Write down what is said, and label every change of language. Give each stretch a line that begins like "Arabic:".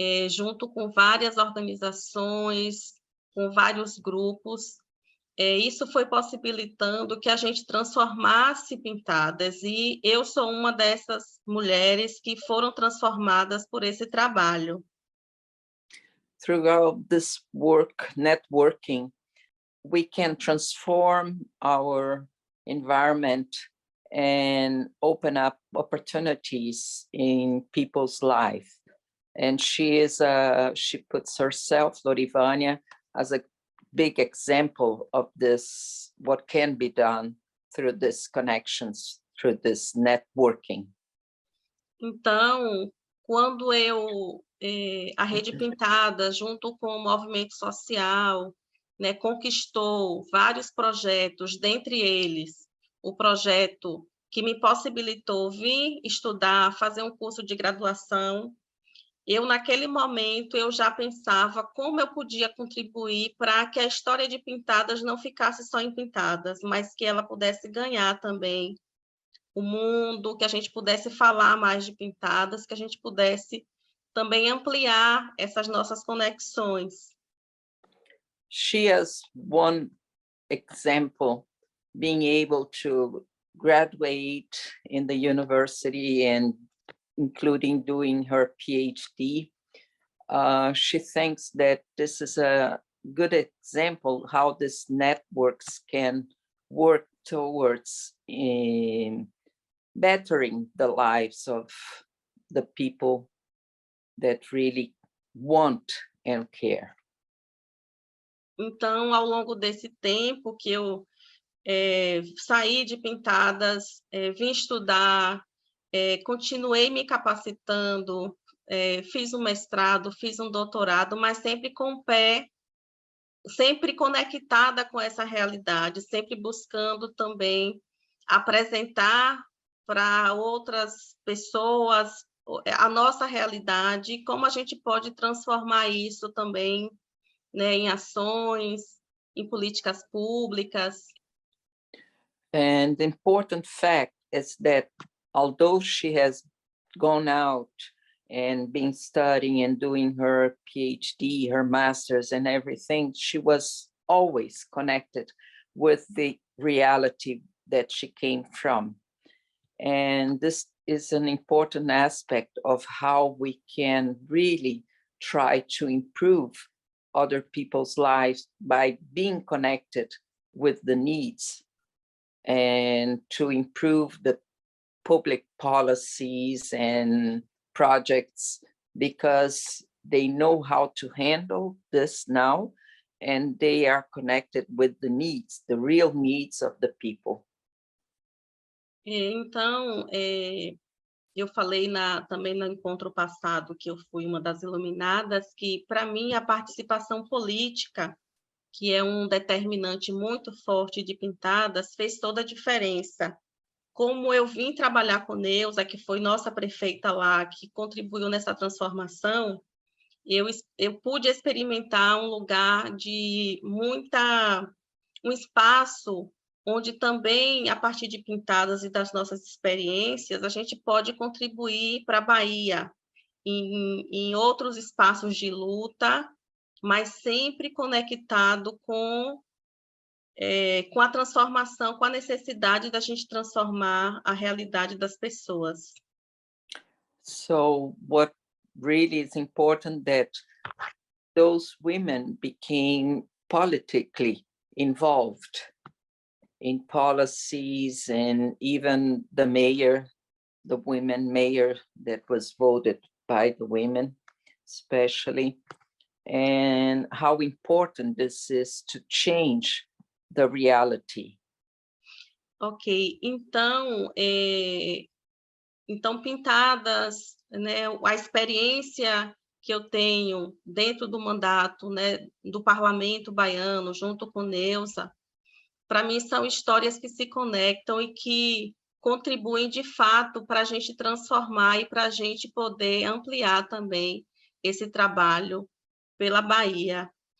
Portuguese: junto com várias organizações, com vários grupos, isso foi possibilitando que a gente transformasse Pintadas, e eu sou uma dessas mulheres que foram transformadas por esse trabalho.
English: Throughout this work, networking, we can transform our environment and open up opportunities in people's life. And she puts herself, Lorivânia, as a big example of this, what can be done through these connections, through this networking.
Portuguese: Então, quando a Rede Pintadas, junto com o movimento social, né, conquistou vários projetos, dentre eles o projeto que me possibilitou vir estudar, fazer um curso de graduação. Eu, naquele momento, eu já pensava como eu podia contribuir para que a história de Pintadas não ficasse só em Pintadas, mas que ela pudesse ganhar também o mundo, que a gente pudesse falar mais de Pintadas, que a gente pudesse também ampliar essas nossas conexões.
English: She has one example, being able to graduate in the university and including doing her PhD. She thinks that this is a good example how these networks can work towards bettering the lives of the people that really want and care.
Portuguese: Então, ao longo desse tempo que eu saí de Pintadas, vim estudar, continuei me capacitando, fiz um mestrado, fiz um doutorado, mas sempre com o pé, sempre conectada com essa realidade, sempre buscando também apresentar para outras pessoas a nossa realidade e como a gente pode transformar isso também, né, em ações, em políticas públicas.
English: And the important fact is that although she has gone out and been studying and doing her PhD, her master's and everything, she was always connected with the reality that she came from. And this is an important aspect of how we can really try to improve other people's lives by being connected with the needs and to improve the public policies and projects, because they know how to handle this now and they are connected with the needs, the real needs of the people.
Portuguese: Então, eu falei também no encontro passado que eu fui uma das iluminadas, que para mim a participação política, que é um determinante muito forte de Pintadas, fez toda a diferença. Como eu vim trabalhar com Neuza, que foi nossa prefeita lá, que contribuiu nessa transformação, eu pude experimentar um lugar de um espaço onde também, a partir de Pintadas e das nossas experiências, a gente pode contribuir para a Bahia em outros espaços de luta, mas sempre conectado com a transformação, com a necessidade da gente transformar a realidade das pessoas.
English: So what really is important that those women became politically involved in policies, and even the mayor, the women mayor that was voted by the women especially, and how important this is to change the reality.
Portuguese: Ok, então Pintadas, né, a experiência que eu tenho dentro do mandato, né, do Parlamento baiano, junto com Neuza, para mim são histórias que se conectam e que contribuem de fato para a gente transformar e para a gente poder ampliar também esse trabalho pela Bahia.